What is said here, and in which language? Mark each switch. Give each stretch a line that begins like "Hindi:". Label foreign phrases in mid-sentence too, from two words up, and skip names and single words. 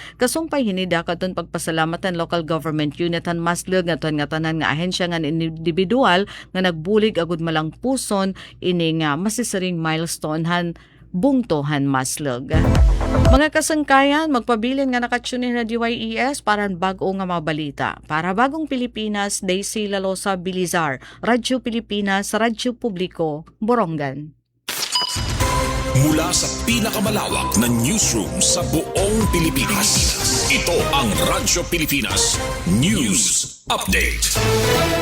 Waray: Kasumpay hinida katon pagpasalamatan local government unit han Maslog nga tanan nga ahensya nga individual nga nagbulig agud malang puson ini nga masisaring milestone han bungtohan Maslog. Mga kasangkayan, magpabilin nga nakatsunin na DYES para bag-o nga mga balita. Para Bagong Pilipinas, Daisy Lalosa Bilizar, Radyo Pilipinas, Radyo Publiko, Borongan.
Filipino: Mula sa pinakamalawak na newsroom sa buong Pilipinas, ito ang Radyo Pilipinas News Update.